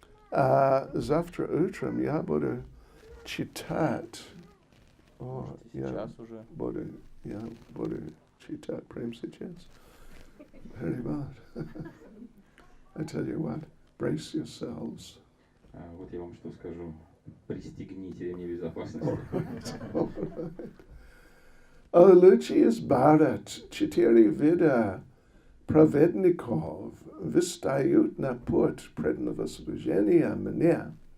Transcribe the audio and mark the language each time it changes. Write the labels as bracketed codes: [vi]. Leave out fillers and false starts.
[ru] Завтра утром я буду читать. Я буду читать прямо сейчас. [en] Very bad. I tell you what, brace yourselves. [ru] Вот я вам что скажу. Пристегните ремни безопасности. О, Lucius Bharat, 4 вида праведников встают на путь преданного служения мне.